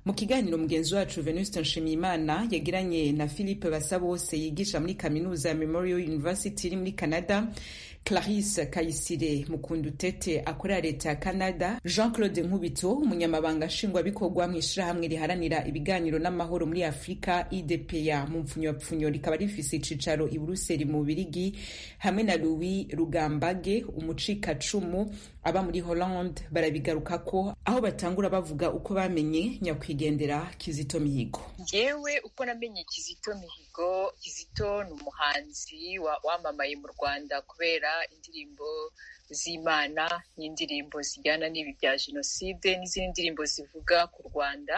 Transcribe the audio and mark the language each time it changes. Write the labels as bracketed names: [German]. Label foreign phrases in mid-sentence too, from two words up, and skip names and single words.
[Rundi] Mu kiganiro mugenzi wacu Venuste Nshimiyimana yagiranye na Philippe Basabose yigisha muri kaminuza ya Memorial University iri muri Canada, Clarisse Kayisire Mukundutete akorera leta ya Canada, Jean-Claude Nkubito umunyamabanga nshingwabikorwa mw'ishirahamwe riharanira ibiganiro n'amahoro muri Afrika IDPA mu mpfunyapfunyo rikaba rifise icicaro i Buruseli mu Birigi, hamwe na Louis Rugambage umucikacumu aba muri Hollande. Barabigarukako aho batangura bavuga uko bamenye nyakwigendera Kizito Mihigo. [Kinyarwanda] Yewe uko namenye Kizito Mihigo, Kizito ni umuhanzi wamamaye mu Rwanda kubera indirimbo z'Imana n'indirimbo zijyana n'ibi bya jenoside n'izindi ndirimbo zivuga ku Rwanda.